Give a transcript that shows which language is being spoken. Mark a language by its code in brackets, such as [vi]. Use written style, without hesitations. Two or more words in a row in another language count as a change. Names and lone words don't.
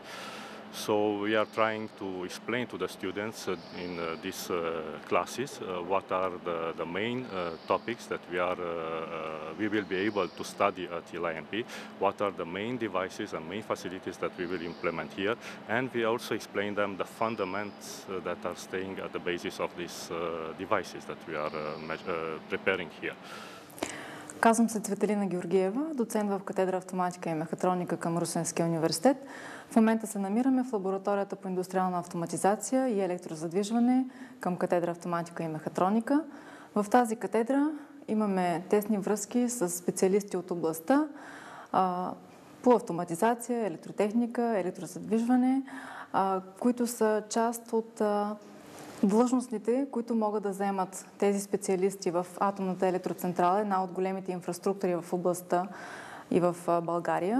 [en] So we are trying to explain to the students in these classes what are the main topics that we will be able to study at ELI-MP, what are the main devices and main facilities that we will implement here, and we also explain them the fundamentals that are staying at the basis of these devices that we are preparing here. [bg] Казвам се Цветелина Георгиева, доцент в катедра автоматика и мехатроника към Русенския университет. В момента се намираме в лабораторията по индустриална автоматизация и електрозадвижване към катедра автоматика и мехатроника. В тази катедра имаме тесни връзки с специалисти от областта по автоматизация, електротехника, електрозадвижване, които са част от длъжностните, които могат да заемат тези специалисти в атомната електроцентрала, една от големите инфраструктури в областта и в България.